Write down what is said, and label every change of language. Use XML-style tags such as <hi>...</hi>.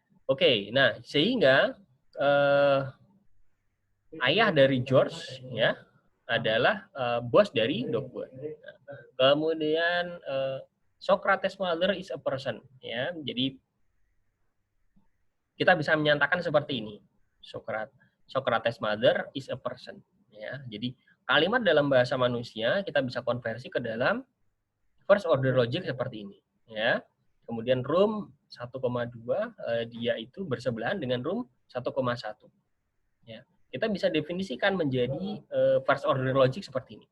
<id>Oke, nah sehingga ayah dari George ya adalah bos dari Dogbert. Nah, kemudian</id> <en>Socrates mother is a person ya.</en> <id>Jadi kita bisa menyatakan seperti ini.</id> <en>Socrates mother is a person ya.</en> <id>Jadi kalimat dalam bahasa manusia kita bisa konversi ke dalam first order logic seperti ini ya. Kemudian room 1,2 dia itu bersebelahan dengan room 1,1 ya. Kita bisa definisikan menjadi first order logic seperti ini.</id>